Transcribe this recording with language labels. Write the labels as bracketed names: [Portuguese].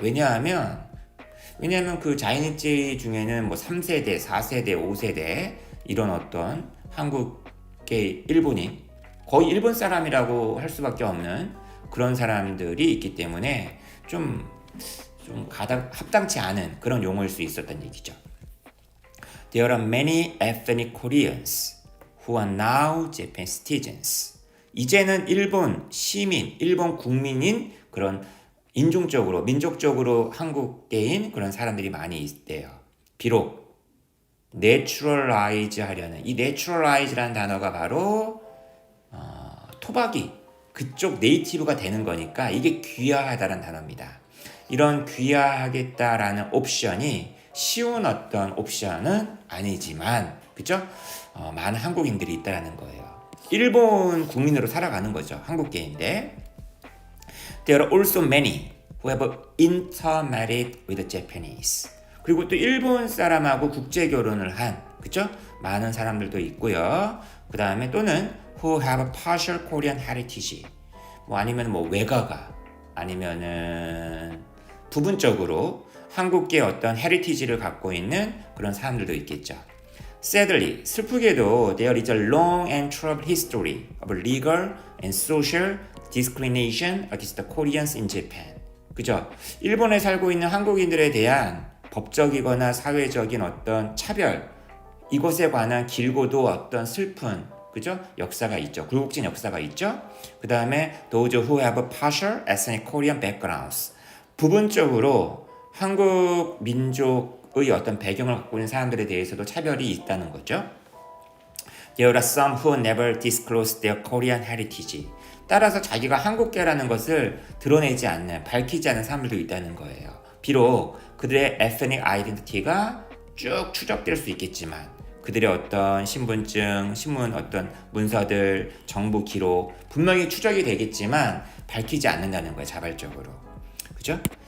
[Korean] 왜냐하면 그 자이니치 중에는 뭐 3세대, 4세대, 5세대 이런 어떤 한국계 일본인 거의 일본 사람이라고 할 수밖에 없는 그런 사람들이 있기 때문에 좀 합당치 않은 그런 용어일 수 있었던 얘기죠. [English] There are many ethnic Koreans who are now Japanese citizens. [Korean] 이제는 일본 시민, 일본 국민인 그런 민족적으로 한국계인 그런 사람들이 많이 있대요. 비록 naturalize 하려는 이 naturalize라는 단어가 바로 토박이 그쪽 네이티브가 되는 거니까 이게 귀화하다라는 단어입니다. 이런 귀화하겠다라는 옵션이 쉬운 어떤 옵션은 아니지만 그죠? 많은 한국인들이 있다라는 거예요. 일본 국민으로 살아가는 거죠. 한국계인데. [English] There are also many who have intermarried with Japanese. [Korean] 그리고 또 일본 사람하고 국제 결혼을 한, 그죠? 많은 사람들도 있고요. [English] 그 다음에 또는 who have partial Korean heritage. [Korean] 뭐 아니면 뭐 외가가 아니면은 부분적으로 한국계 어떤 헤리티지를 갖고 있는 그런 사람들도 있겠죠. [English] Sadly, [Korean] 슬프게도 [English] there is a long and troubled history of legal and social discrimination against the Koreans in Japan. [Korean] 그죠? 일본에 살고 있는 한국인들에 대한 법적이거나 사회적인 어떤 차별, 이것에 관한 길고도 어떤 슬픈, 그죠? 역사가 있죠. 굴곡진 역사가 있죠. 그 다음에 [English] those who have partial ethnic Korean backgrounds. [Korean] 부분적으로 한국 민족의 어떤 배경을 갖고 있는 사람들에 대해서도 차별이 있다는 거죠. [English] There are some who never disclose their Korean heritage. [Korean] 따라서 자기가 한국계라는 것을 드러내지 않는, 밝히지 않는 사람들도 있다는 거예요. 비록 그들의 ethnic identity가 쭉 추적될 수 있겠지만 그들의 어떤 신분증, 신문 어떤 문서들, 정부 기록 분명히 추적이 되겠지만 밝히지 않는다는 거예요. 자발적으로. 그죠?